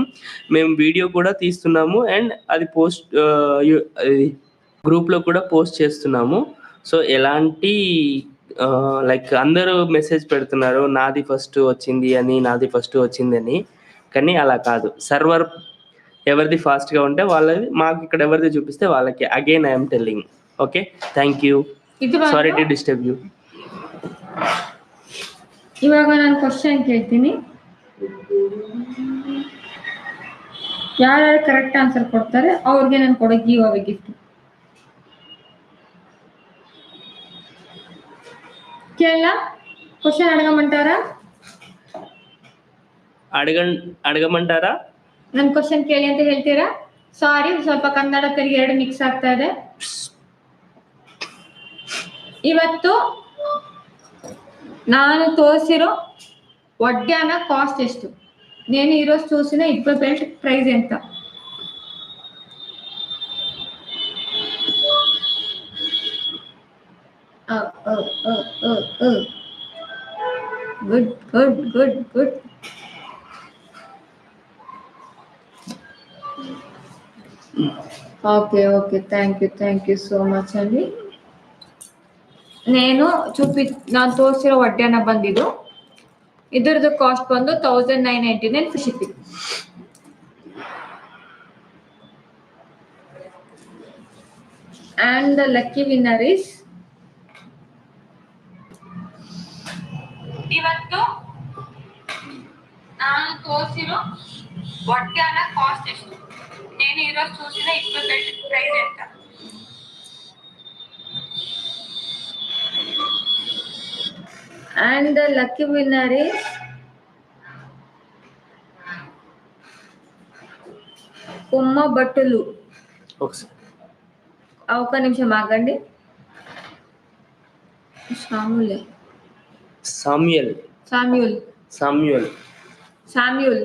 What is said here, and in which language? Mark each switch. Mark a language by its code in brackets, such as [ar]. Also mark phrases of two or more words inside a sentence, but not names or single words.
[te] మేము వీడియో కూడా తీస్తున్నాము అండ్ అది గ్రూప్లో కూడా పోస్ట్ చేస్తున్నాము. సో ఎలాంటి లైక్ అందరూ మెసేజ్ పెడుతున్నారు నాది ఫస్ట్ వచ్చింది అని, కానీ అలా కాదు. సర్వర్ ఎవరిది ఫాస్ట్గా ఉంటే వాళ్ళది మాకు ఇక్కడ ఎవరిది చూపిస్తే వాళ్ళకి. [en] Again I'm telling. Okay, thank you. Sorry to disturb you. [kn] ಇವಾಗ ನಾನು ಕ್ವಶನ್ ಕೇಳ್ತೀನಿ, ಯಾರ್ಯಾರು [en] correct answer [kn] ಕೊಡ್ತಾರೆ ಅವ್ರಿಗೆ ನಾನು ಕೊಡೋ [en] give away gift. [kn] ಕೇಳ ಕ್ವಶನ್ [te] ಅಡಗమంటారా? [kn] ನನ್ನ ಕ್ವಶನ್ ಕೇಳಿ ಅಂತ ಹೇಳ್ತೀರಾ? ಸಾರಿ, ಸ್ವಲ್ಪ ಕನ್ನಡ ತೆರಿಗೆ ಎರಡು ಮಿಕ್ಸ್ ಆಗ್ತಾ ಇದೆ. ಇವತ್ತು ನಾನು ತೋರಿಸಿರೋ ಒಡ್ಯಾನ ಕಾಸ್ಟ್ ಎಷ್ಟು? [te] నేను ఈరోజు చూసిన ఇప్పటి [en] belt price [te] ఎంత? [en] Good good good good. Okay okay, thank you so much అండి. [kn] ನಾನು ತೋರಿಸಿರೋ ಒಡ್ಯಾನ ಬಂದಿದ್ದು ಇದರದ್ದು ಕಾಸ್ಟ್ ಬಂದು 1999 [en] free shipping. and the lucky winner is [kn] ಇವತ್ತು ನಾನು ತೋರಿಸಿರೋ ಒಡ್ಯಾನ ಕಾಸ್ಟ್ ಎಷ್ಟು? [te] నేను ఈరోజు చూసిన ఇప్పటి [en] belt price [te] ఎంత? [en] and the lucky winner is [te] కుమ్మ బట్టలు. ఒక్క నిమిషం ఆగండి. సామ్యూల్.